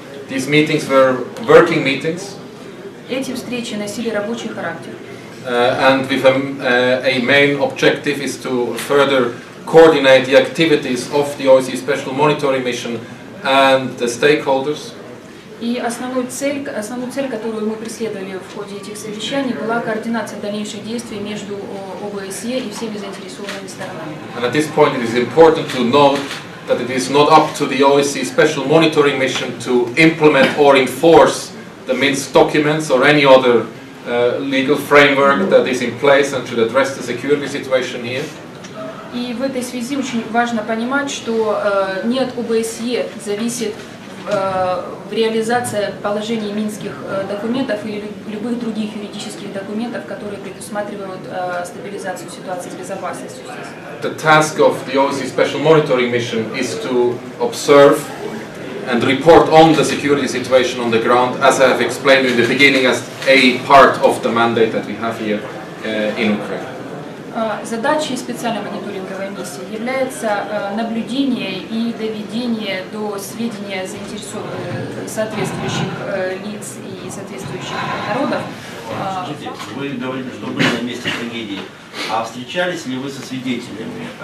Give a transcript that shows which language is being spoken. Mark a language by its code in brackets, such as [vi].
[en] These meetings were working meetings. [ru] Эти встречи носили рабочий характер. [en] And with a main objective is to further coordinate the activities of the OSCE Special Monitoring Mission and the stakeholders. [ru] И основную цель, которую мы преследовали в ходе этих совещаний, была координация дальнейших действий между ОБСЕ и всеми заинтересованными сторонами. [en] And at this point, it is important to note that it is not up to the OSCE Special Monitoring Mission to implement or enforce the Minsk documents or any other legal framework that is in place and should address the security situation here. [ru] И в этой связи очень важно понимать, что не от ОБСЕ зависит реализация положений минских документов или любых других юридических документов, которые предусматривают стабилизацию ситуации с безопасностью здесь. [en] The task of the OSCE Special Monitoring Mission is to observe and report on the security situation on the ground, as I have explained in the beginning, as a part of the mandate that we have here in Ukraine. [ru] Задачей специальной мониторинговой миссии является наблюдение и доведение до сведения соответствующих лиц и соответствующих народов. Скажите, вы говорили, что были на месте трагедии, а встречались ли вы со свидетелями?